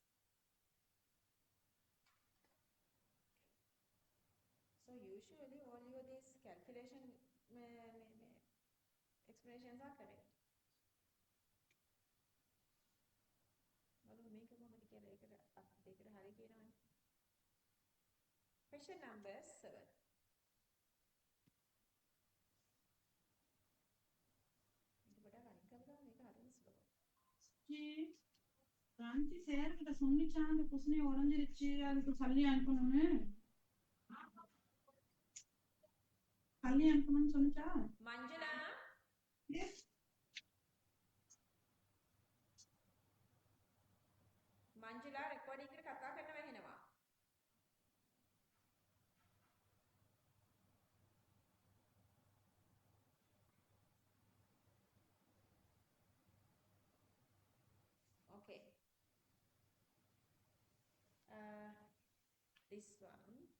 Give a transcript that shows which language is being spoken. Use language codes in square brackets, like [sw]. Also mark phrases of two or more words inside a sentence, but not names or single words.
[en] So usually all your these calculation expressions are correct. Question number 7. [ta] ராஞ்சி சேர்கிட்ட சொன்னிச்சான் அந்த குசுனி உடஞ்சிருச்சு அதுக்கு சல்லி அனுப்பணும்னு சல்லி அனுப்பணும்னு சொன்னிச்சா [si] மஞ்சுளா මංජුලා රෙකෝඩින් එකට කතා කරනවා ඇහෙනවා. [en] Okay. This one.